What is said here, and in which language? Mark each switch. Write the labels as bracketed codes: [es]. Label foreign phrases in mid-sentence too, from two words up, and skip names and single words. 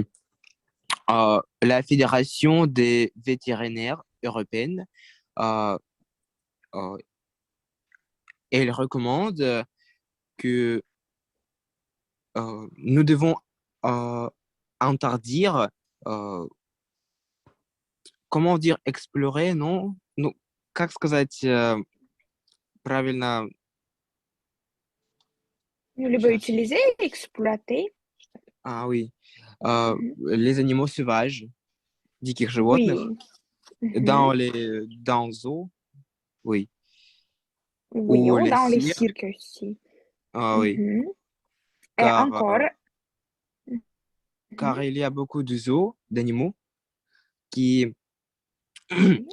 [fr] La Fédération des vétérinaires européennes, euh, euh, elle recommande que nous devons interdire, euh, comment dire, explorer, non? [ru] Ну, как сказать правильно? [fr] Nous le [ru] Сейчас. [fr] utiliser, exploiter. Ah oui. Mhm. Les animaux sauvages, [ru] диких животных, [fr] Oui. Mhm. dans zoo, oui. Oui, Ou ou les dans les cirques, cirques aussi. ah oui. Mhm. Et Car, encore. car Mhm. il y a beaucoup de zoos d'animaux qui, Oui.